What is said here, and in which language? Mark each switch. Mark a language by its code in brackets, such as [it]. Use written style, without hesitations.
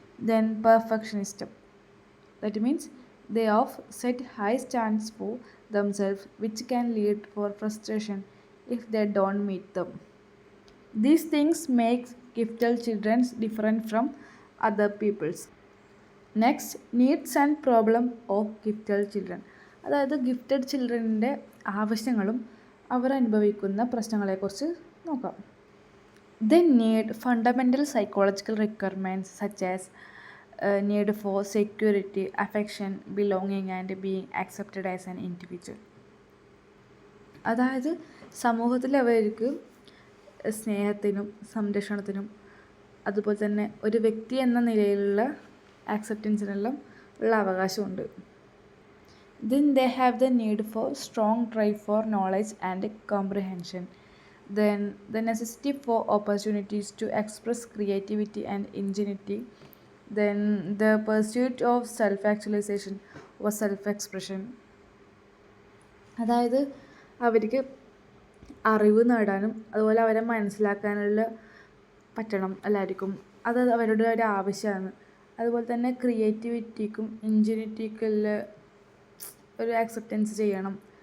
[en] Then perfectionism. That means they have set high standards for themselves, which can lead for frustration if they don't meet them. These things make gifted children different from other peoples. Next, needs and problem of gifted children. [ml] അതായത് gifted ചിൽഡ്രനിൻ്റെ ആവശ്യങ്ങളും അവർ അനുഭവിക്കുന്ന പ്രശ്നങ്ങളെക്കുറിച്ച് നോക്കാം. [en] They need fundamental psychological requirements such as need for security, affection, belonging and being accepted as an individual. [ml] അതായത് സമൂഹത്തിൽ അവർക്ക് സ്നേഹത്തിനും സംരക്ഷണത്തിനും അതുപോലെ തന്നെ ഒരു വ്യക്തി എന്ന നിലയിലുള്ള ആക്സെപ്റ്റൻസിനെല്ലാം ഉള്ള അവകാശമുണ്ട്. [en] Then they have the need for strong drive for knowledge and comprehension. Then the necessity for opportunities to express creativity and ingenuity. Then the pursuit of self-actualization or self-expression. [ml] അതായത് അവർക്ക് അറിവ് നേടാനും അതുപോലെ അവരെ മനസ്സിലാക്കാനുള്ള പറ്റണം എല്ലാവർക്കും. അത് അവരുടെ ഒരു ആവശ്യമാണ്. അതുപോലെ തന്നെ ക്രിയേറ്റിവിറ്റിക്കും ഇൻജെന്യൂറ്റിക്കുള്ള ഒരു ആക്സെപ്റ്റൻസ് ചെയ്യണം.